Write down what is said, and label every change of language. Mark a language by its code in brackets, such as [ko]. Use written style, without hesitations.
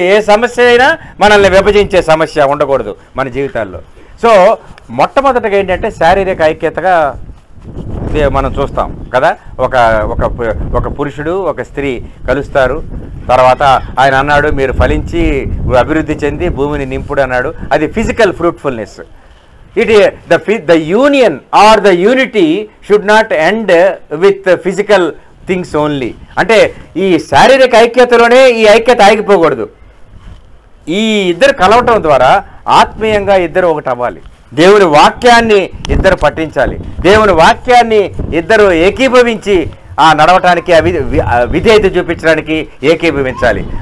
[te] ఏ సమస్య అయినా మనల్ని విభజించే సమస్య ఉండకూడదు మన జీవితాల్లో. సో మొట్టమొదటిగా ఏంటంటే శారీరక ఐక్యతగా మనం చూస్తాం కదా. ఒక పురుషుడు ఒక స్త్రీ కలుస్తారు. తర్వాత ఆయన అన్నాడు మీరు ఫలించి అభివృద్ధి చెంది భూమిని నింపుడు అన్నాడు. అది physical fruitfulness. [en] the union or the unity should not end with physical things only. [te] అంటే ఈ శారీరక ఐక్యతలోనే ఈ ఐక్యత ఆగిపోకూడదు. ఈ ఇద్దరు కలవటం ద్వారా ఆత్మీయంగా ఇద్దరు ఒకటి అవ్వాలి. దేవుని వాక్యాన్ని ఇద్దరు పఠించాలి. దేవుని వాక్యాన్ని ఇద్దరు ఏకీభవించి ఆ నడవటానికి విధేయత చూపించడానికి ఏకీభవించాలి.